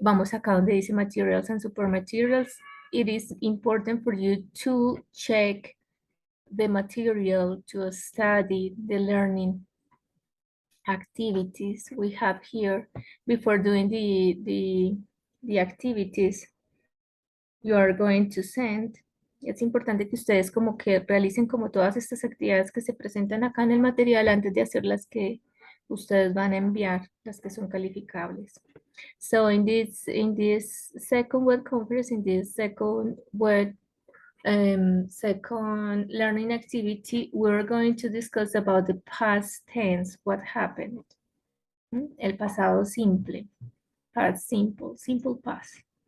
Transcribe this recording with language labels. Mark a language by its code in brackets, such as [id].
[es] Vamos acá donde dice [en] materials and super materials. It is important for you to check the material to study the learning activities we have here before doing the activities you are going to send. [es] Es importante que ustedes como que realicen como todas estas actividades que se presentan acá en el material antes de hacer las que ustedes van a enviar, las que son calificables. [en] So in this second web conference, in this second second learning activity, we're going to discuss about the past tense, what happened. [es] El pasado simple, past simple, simple past.